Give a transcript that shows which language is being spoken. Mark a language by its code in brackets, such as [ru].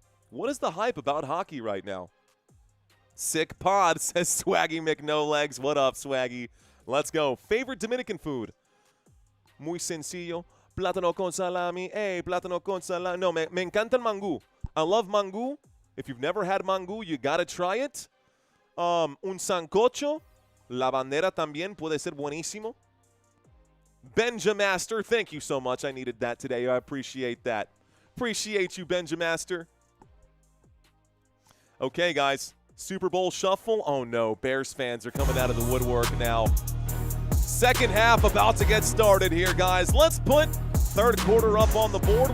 [en] What is the hype about hockey right now? Sick pod, says Swaggy McNolegs. What up, Swaggy? Let's go. Favorite Dominican food? [es] Muy sencillo. Plátano con salami. Hey, plátano con salami. No, me encanta el mangú. [en] I love mangú. If you've never had mangú, you got to try it. [es] Un sancocho. La bandera también puede ser buenísimo. [en] Benjamaster, thank you so much. I needed that today. I appreciate that. Appreciate you, Benjamaster. Okay, guys. Super Bowl shuffle. Oh, no. Bears fans are coming out of the woodwork now. Second half about to get started here, guys. Let's put third quarter up on the board.